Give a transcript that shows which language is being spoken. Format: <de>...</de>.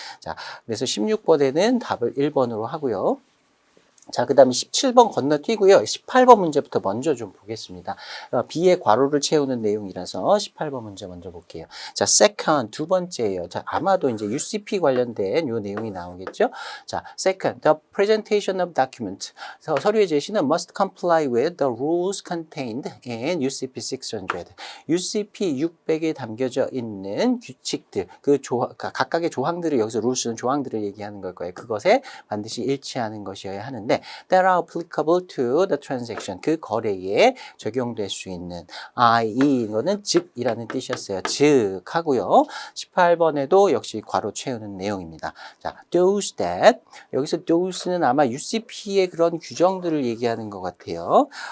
<ko>자, 그래서 16번에는 답을 1번으로 하고요. 자, 그 다음에 17번 건너뛰고요. 18번 문제부터 먼저 좀 보겠습니다. B의 괄호를 채우는 내용이라서 18번 문제 먼저 볼게요. 자, second, 두 번째예요. 자, 아마도 이제 UCP 관련된 요 내용이 나오겠죠?</ko> <en>자, second, the presentation of document.</en> <ko>서류의 제시는</ko> <en>must comply with the rules contained in UCP 600.</en> <ko>UCP 600에 담겨져 있는 규칙들, 각각의 조항들을 여기서 rules는 조항들을 얘기하는 걸 거예요. 그것에 반드시 일치하는 것이어야 하는데</ko> <en>that are applicable to the transaction.</en> <ko>그 거래에 적용될 수 있는 i.e. 이거는 즉이라는 뜻이었어요. 즉 하고요. 18번에도 역시 괄호 채우는 내용입니다. 자,</ko> <en>those that</en> <ko>여기서 those는 아마 UCP의 그런 규정들을 얘기하는 것 같아요.</ko>